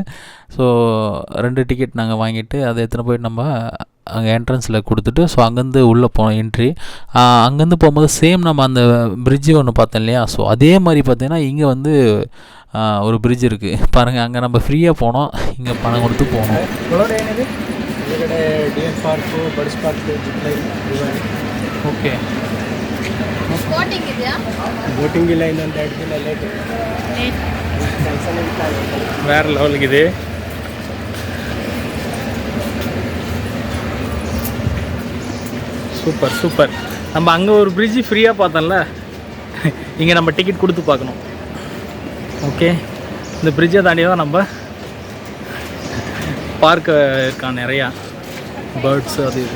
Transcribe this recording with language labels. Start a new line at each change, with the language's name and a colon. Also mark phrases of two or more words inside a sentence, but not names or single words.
Tamil: ஸோ 2 டிக்கெட் நாங்கள் வாங்கிட்டு அதை எடுத்துன்னு போய்ட்டு நம்ம அங்கே என்ட்ரன்ஸில் கொடுத்துட்டு ஸோ அங்கேருந்து உள்ளே போனோம் என்ட்ரி. அங்கேருந்து போகும்போது சேம் நம்ம அந்த பிரிட்ஜு ஒன்று பார்த்தோம் இல்லையா. ஸோ அதே மாதிரி பார்த்தீங்கன்னா இங்கே வந்து ஒரு பிரிட்ஜ் இருக்குது பாருங்கள். அங்கே நம்ம ஃப்ரீயாக போனோம், இங்கே பணம் கொடுத்து போனோம்.
English: okay boating
Kannada: ಇಲ್ಲ, ಇನ್ನೊಂದು 2 ದಿನ ಲೇಟ್.
Tamil: வேறு லெவலுக்கு இது. சூப்பர் சூப்பர். நம்ம அங்கே ஒரு பிரிட்ஜு ஃப்ரீயாக பார்த்தோம்ல, இங்கே நம்ம டிக்கெட் கொடுத்து பார்க்கணும். ஓகே, இந்த பிரிட்ஜை தாண்டி தான் நம்ம பார்க்க இருக்கான் நிறையா பேர்ட்ஸு அது இது.